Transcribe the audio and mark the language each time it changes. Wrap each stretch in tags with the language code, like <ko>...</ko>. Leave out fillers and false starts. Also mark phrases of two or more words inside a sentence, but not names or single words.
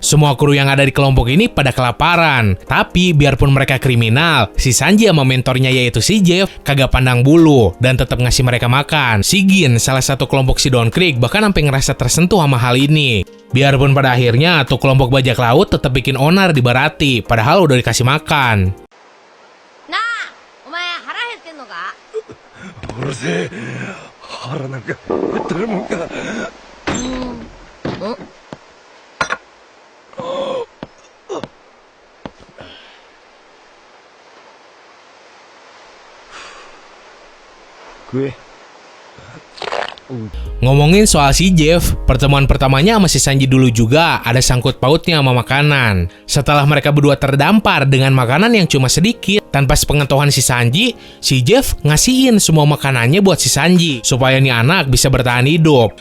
<id>Semua kru yang ada di kelompok ini pada kelaparan. Tapi, biarpun mereka kriminal, si Sanji sama mentornya yaitu si Jeff, kagak pandang bulu dan tetap ngasih mereka makan. Si Gin, salah satu kelompok si Dawn Creek, bahkan sampai ngerasa tersentuh sama hal ini. Biarpun pada akhirnya, tuh kelompok bajak laut tetap bikin onar di Baratie, padahal udah dikasih makan.</id> <ja>うるせえ、腹なんか減ってるもんか。食え。</ja> <id>Ngomongin soal si Jeff, pertemuan pertamanya sama si Sanji dulu juga ada sangkut pautnya sama makanan. Setelah mereka berdua terdampar dengan makanan yang cuma sedikit, tanpa sepengetahuan si Sanji, si Jeff ngasihin semua makanannya buat si Sanji, supaya nih anak bisa bertahan hidup.</id>